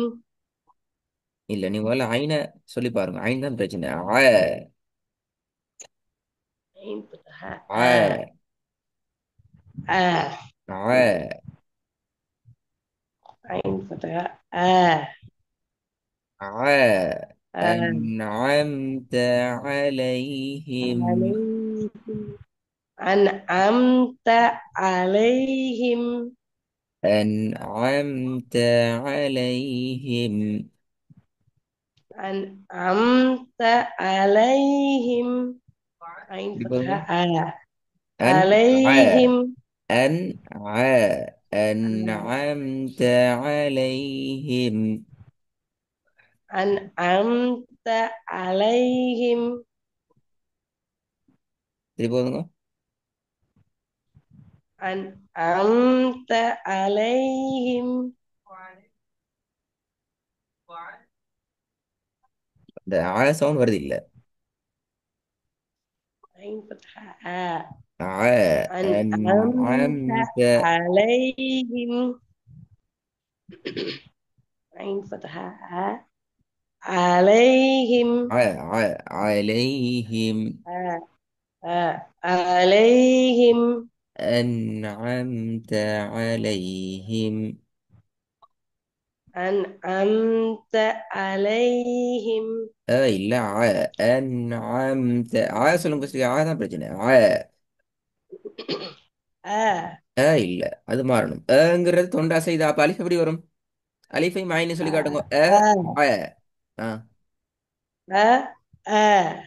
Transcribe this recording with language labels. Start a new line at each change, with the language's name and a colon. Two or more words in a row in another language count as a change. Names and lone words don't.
Tamil: இல்ல நீ முதல்ல ஐன சொல்லி பாருங்க. ஐன் தான் பிரச்சனை.
Arabic: عين فتحة ஆ அ அ ஆ عين فتحة அ ஆ அ أنعمت عليهم. عليهم. أنعمت عليهم. أنعمت عليهم. أنعمت عليهم. عين
Tamil: இப்படி
Arabic: فتحة
Tamil: பாருங்க. أن
Arabic: عليهم. أن أنعمت عليهم. أنعمت عليهم.
Tamil: இப்படி போதுங்க.
Arabic: أنعمت عليهم.
Tamil: இந்த சவுண்ட் வருது இல்ல.
Arabic: عين فتحة أنعمت أنعمت عليهم. عين فتحة عليهم. عليهم. عليهم. أنعمت عليهم. أنعمت عليهم.
Tamil: இல்ல أنعمت சொல்லுங்க ஃபர்ஸ்ட். தான் பிரச்சனை. آ இல்ல அது மாறணும். ங்கிறது தொண்டை அசைதா. அப்ப அலிஃப் எப்படி வரும்? அலிஃபை மாயின்னு சொல்லி காட்டுங்க. آ ஆ ஆ آ آ